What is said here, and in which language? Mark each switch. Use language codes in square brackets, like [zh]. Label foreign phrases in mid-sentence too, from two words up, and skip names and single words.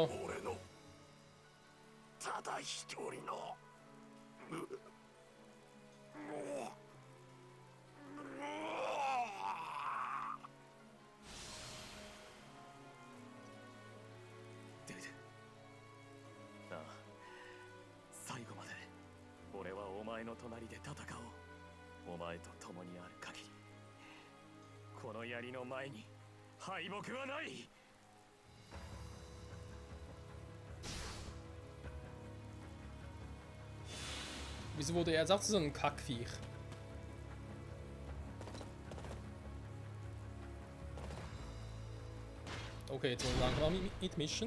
[ja] 俺のただ一人の最後まで俺はお前の隣で戦おう。お前と共にある限りこの槍の前に敗北はない。 [de] Wieso wurde er jetzt auch zu so einem Kackviech? Okay, jetzt wollen wir langsam mitmischen.